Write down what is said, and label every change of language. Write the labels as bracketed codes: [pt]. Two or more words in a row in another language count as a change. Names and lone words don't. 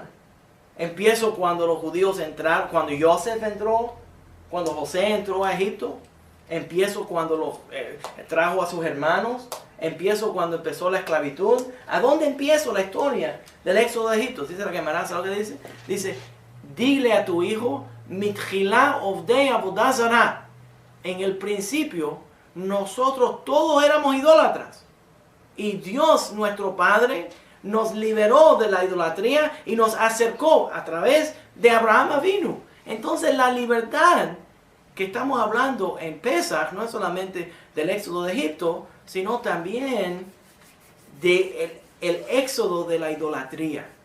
[es] Empiezo cuando los judíos entraron, cuando Joseph entró, cuando José entró a Egipto. Empiezo cuando los trajo a sus hermanos. Empiezo cuando empezó la esclavitud. ¿A dónde empiezo la historia del éxodo de Egipto? Dice la Gemara, ¿sabes lo que dice? Dice, dile a tu hijo, [he] מתחילה עובדי עבודה זרה. [es] En el principio, nosotros todos éramos idólatras. Y Dios, nuestro Padre, nos liberó de la idolatría y nos acercó a través de Abraham Avinu. Entonces la libertad que estamos hablando en Pesach no es solamente del éxodo de Egipto, sino también del éxodo de la idolatría.